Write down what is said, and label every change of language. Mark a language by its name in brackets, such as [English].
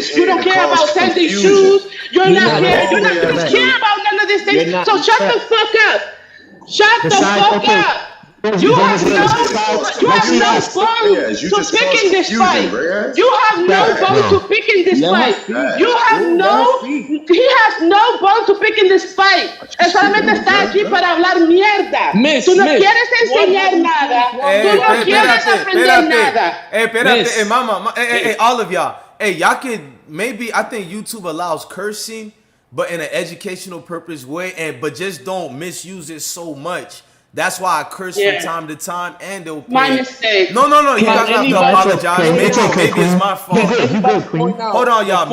[English] You don't care about sending shoes. You don't care about none of these things. So shut the fuck up. Shut the fuck up. You have no bone to pick in this fight. You have no bone to pick in this fight. You have he has no bone to pick in this fight. [Spanish] Él solamente está aquí para hablar mierda. Tú no quieres enseñar nada. Tú no quieres aprender nada. Espérate, mama, [English] all of y'all. Hey, y'all can maybe, I think YouTube allows cursing, but in an educational purpose way, but just don't misuse it so much. That's why I curse from time to time, and they'll play. My mistake. No, you guys have to apologize. Maybe it's my fault. Hold on, y'all.